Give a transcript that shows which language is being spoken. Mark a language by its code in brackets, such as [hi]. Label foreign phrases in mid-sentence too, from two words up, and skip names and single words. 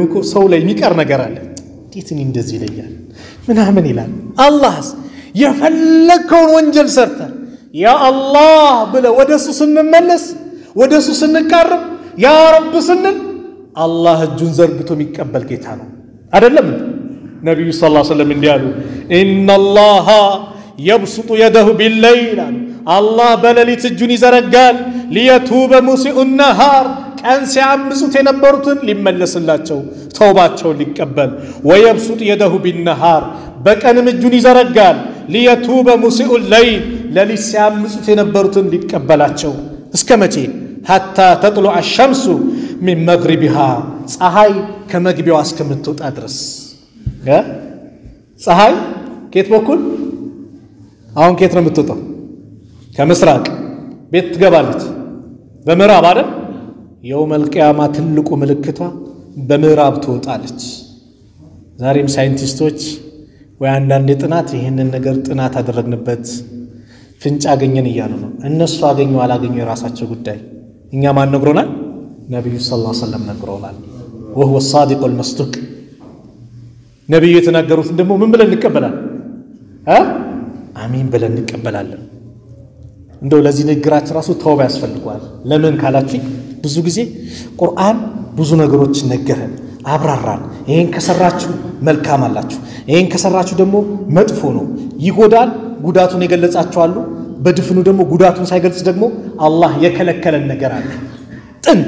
[am] እኮ ሰው ላይ የሚቀር ነገር አለ እንዴት ነው እንደዚህ ይለያል ምናምን ይላል አላህስ የፈለከውን ወንጀል ሰርተ [ar] يا الله [am] ብለ ወደሱ ስንመለስ ወደሱ ስንቀርብ [ar] يا رب [am] ስንል አላህ እጁን ዘርግቶ የሚቀበል ጌታ ነው አይደለም ነብዩ [ar] صلى الله عليه وسلم [am] እንዲያሉ [ar] إن الله يبسط يده بالليل الله [am] በሌሊት እጁን ይዘረጋል [ar] ليتوب مسيء النهار [am] ቀን ሲያምጹት የነበሩትን ሊመለስላቸው ተውባቸው ሊቀበል [ar] ويبسط يده بالنهار [am] በቀንም እጁን ይዘረጋል [ar] ليتوب مسيء الليل [am] ሌሊት ሲያምጹት የነበሩትን ሊቀበላቸው እስከ መቼ [ar] حتى تطلع الشمس من مغربها [am] ፀሐይ ከመግቢያዋ እስከምትወጣ ድረስ ፀሐይ ከየት በኩል አሁን ከየት ነው የምትወጣው ከምስራቅ ቤት ትገባለች በምዕራብ አይደል [ar] يوم القيامة [am] ትልቁ ምልክቷ በምዕራብ ትወጣለች ዛሬም ሳይንቲስቶች ወይ አንዳንድ ጥናት ይሄንን ነገር ጥናት አደረግንበት ፍንጭ አገኘን ይያሉ ነው እነሱ አገኙ አላገኙ የራሳቸው ጉዳይ እኛ ማን ነግሮናል ነብዩ [ar] صلى الله عليه وسلم [am] ነግሮናል [ar] وهو الصادق المصدوق [am] ነብዩ የተናገሩት ደግሞ ምን ብለን እንቀበላለን አሚን ብለን እንቀበላለን እንደው ለዚህ ንግራችን ራሱ ተውባ ያስፈልጋል ለምን ካላችሁ ብዙ ጊዜ ቁርአን ብዙ ነገሮች ነገረን አብራራን ይሄን ከሰራችሁ መልካም አላችሁ ይሄን ከሰራችሁ ደግሞ መጥፎ ነው ይጎዳል ጉዳቱን የገለጻችሁ አሉ በድፍኑ ደግሞ ጉዳቱን ሳይገልጽ ደግሞ አላህ የከለከለን ነገር አለ ጥንት